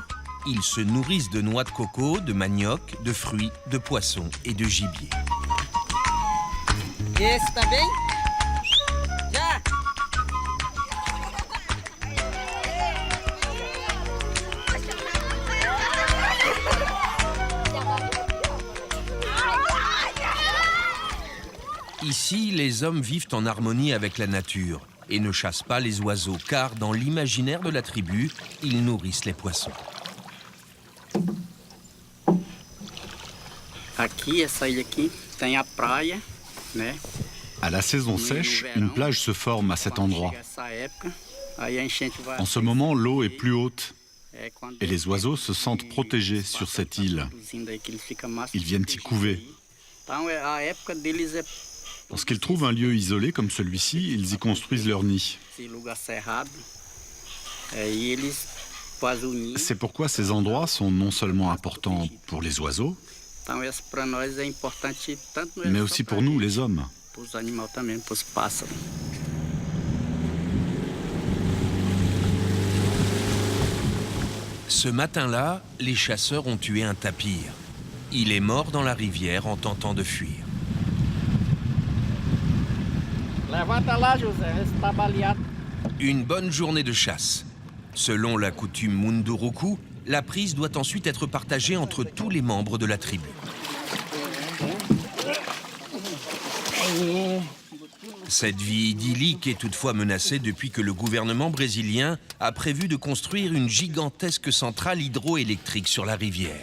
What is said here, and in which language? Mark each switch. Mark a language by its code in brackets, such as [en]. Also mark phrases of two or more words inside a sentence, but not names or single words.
[fr] Ils se nourrissent de noix de coco, de manioc, de fruits, de poissons et de gibier. [pt] Esse também? Já! [fr] Ici, les hommes vivent en harmonie avec la nature et ne chassent pas les oiseaux, car dans l'imaginaire de la tribu, ils nourrissent les poissons. [pt] Aqui, essa ilha aqui, tem a praia, né? [fr] À la saison sèche, une plage se forme à cet endroit. [pt] Essa época, aí a enchente vai. [fr] En ce moment, l'eau est plus haute [pt] É quando [fr] et les oiseaux se sentent protégés sur cette île. [pt] produzindo aí que eles ficam mais [fr] Ils viennent y couver. [pt] Então, a época deles é [fr] Lorsqu'ils trouvent un lieu isolé comme celui-ci, ils y construisent leur nid. [pt] esse lugar cerrado. Aí eles fazem o ninho. [fr] C'est pourquoi ces endroits sont non seulement importants pour les oiseaux, [pt] Então, isso para nós é importante tanto [fr] mais aussi pour nous, les hommes. [pt] para os animais também, para os pássaros. [fr] Ce matin-là, les chasseurs ont tué un tapir. Il est mort dans la rivière en tentant de fuir. [pt] Levanta lá, José, esse tá baleado. [fr] Une bonne journée de chasse. Selon la coutume Munduruku, la prise doit ensuite être partagée entre tous les membres de la tribu. Cette vie idyllique est toutefois menacée depuis que le gouvernement brésilien a prévu de construire une gigantesque centrale hydroélectrique sur la rivière.